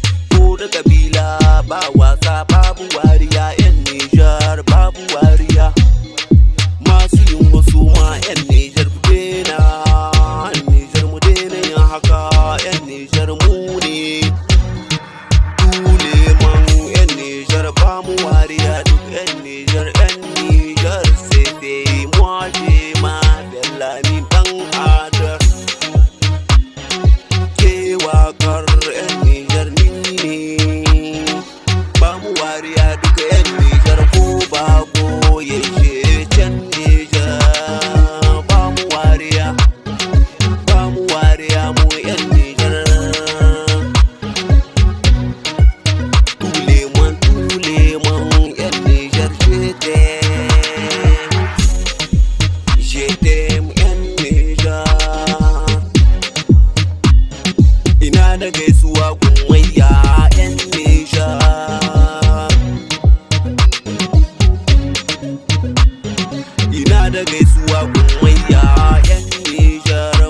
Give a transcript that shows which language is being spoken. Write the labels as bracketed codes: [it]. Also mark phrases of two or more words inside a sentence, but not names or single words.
[ha] Ko da kabila ba wasa, babu wariya yan Nijar, babu wariya. Masu yin wasu ma yan Nijar ku daina, yan Nijar mu daina yin haka, yan Nijar mu ne. [fr] Tous les mots [ha] yan Nijar, ba mu wariya, duk yan Nijar, yan Nijar, [fr] c'est moi, j'ai ma belle amie, [ha] dan Adar. Ke waƙar yan Nijar ni ne. Ba mu wariya, duk yan Nijar, ko ba ko ya je can Nijar. Ba mu wariya, ba mu wariya, mu yan Nijar. [fr] Tous les mots, tous les mots, [ha] yan Nijar, [fr] je t'aime. Je t'aime, [ha] yan Nijar. Ina da gaisuwa gun maiya, yan Nijar. Ina da gaisuwa gun maiya, yan Nijar.